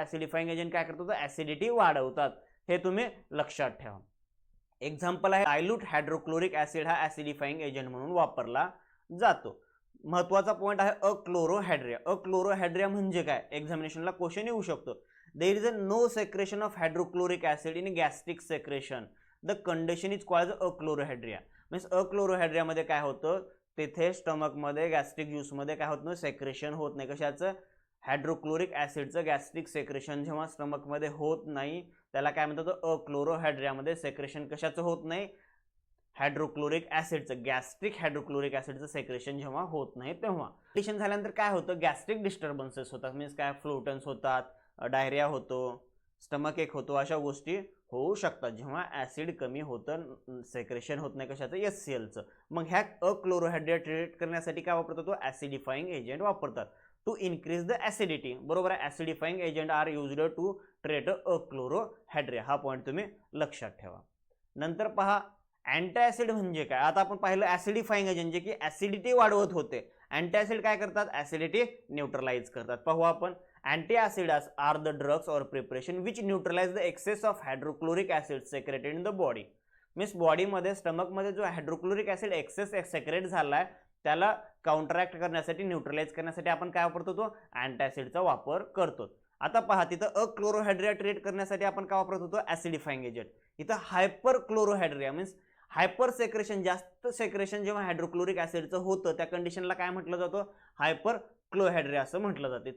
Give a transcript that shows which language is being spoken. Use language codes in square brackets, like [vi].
[mr] ऍसिडिफाईंग agent काय करतो, तर ऍसिडिटी वाढवतात, हे तुम्ही लक्षात ठेवा. एक्झाम्पल आहे, डायल्यूट हायड्रोक्लोरिक ऍसिड हा ऍसिडिफाईंग एजंट म्हणून वापरला जातो. महत्त्वाचा पॉईंट आहे अक्लोरोहायड्रिया. अक्लोरोहायड्रिया म्हणजे काय, एक्झामिनेशनला क्वेश्चन येऊ शकतो. [en] There is a no secretion of hydrochloric acid in gastric secretion, the condition is called achlorhydria. [mr] Means अक्लोरोहायड्रियामध्ये काय होतं, तिथे स्टमकमध्ये गॅस्ट्रिक ज्यूसमध्ये काय होत नाही, सेक्रेशन होत नाही. कशाचं, हायड्रोक्लोरिक ऍसिडचं गॅस्ट्रिक सेक्रेशन जेव्हा स्टमकमध्ये होत नाही त्याला काय म्हणतात, अक्लोरोहायड्रियामध्ये सेक्रेशन कशाचं होत नाही, हायड्रोक्लोरिक ऍसिडचं, गॅस्ट्रिक हायड्रोक्लोरिक ऍसिडचं सेक्रेशन जेव्हा होत नाही तेव्हा. कंडिशन झाल्यानंतर काय होतं, गॅस्ट्रिक डिस्टर्बन्सेस होतात, मीन्स काय, फ्लोटन्स होतात, डायरिया होतो, स्टमक एक होतो, अशा गोष्टी होऊ शकतात जेव्हा ऍसिड कमी होतं, सेक्रेशन होत नाही कशाचं, HClचं. मग ह्या अक्लोरोहायड्रिया ट्रीट करण्यासाठी काय वापरतात, तो ऍसिडिफाईंग एजंट वापरतात [en] To increase the acidity. [mr] बरोबर आहे, [en] acidifying agent are used to treat achlorhydria, [mr] हा पॉईंट तुम्ही लक्षात ठेवा. नंतर पहा, अँटासिड म्हणजे काय, आता आपण पाहिलं ऍसिडिफाईंग एजंट जे की ऍसिडिटी वाढवत होते. अँटासिड काय करतात, ऍसिडिटी न्यूट्रलाइज करतात. पाहू आपण, [en] antacids are the drugs or preparation which neutralize the excess of hydrochloric acid secreted in the body. [mr] Means बॉडीमध्ये स्टमकमध्ये जो हायड्रोक्लोरिक ऍसिड एक्सेस सेक्रेट झालाय त्याला काउंटरॅक्ट करण्यासाठी, न्यूट्रलाइज करण्यासाठी आपण काय वापरतो, तो अँटासिडचा वापर करतो. आता पहा, तिथं अक्लोरोहायड्रिया ट्रीट करण्यासाठी आपण काय वापरत होतो, ऍसिडिफाईंग एजंट. इथं हायपर क्लोरोहायड्रिया मीन्स हायपर सेक्रेशन, जास्त सेक्रेशन जेव्हा हायड्रोक्लोरिक ऍसिडचं होतं त्या कंडिशनला काय म्हटलं जातं, हायपर क्लोहायड्रिया असं म्हटलं जाते.